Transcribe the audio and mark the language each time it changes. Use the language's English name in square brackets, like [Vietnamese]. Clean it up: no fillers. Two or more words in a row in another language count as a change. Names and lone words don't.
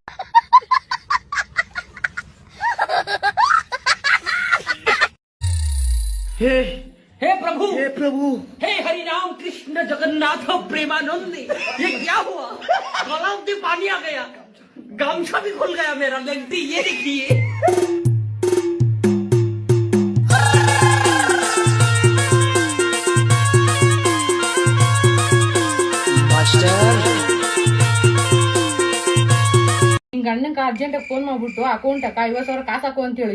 [Hindi] हे प्रभु हे हरि राम कृष्ण जगन्नाथ प्रेमानंद, ये क्या हुआ? गलाव में पानी आ गया, गामछा भी खुल गया मेरा। लगती ये देखिए। [Kannada] ನಿಂಗ ಅಣ್ಣಂಕ [English] urgent phone [Kannada] ಮಾಡ್ಬಿಟ್ಟು ಅಕೌಂಟ್ 50,000 ಕಾಸು ಹಾಕು ಅಂತ ಹೇಳು.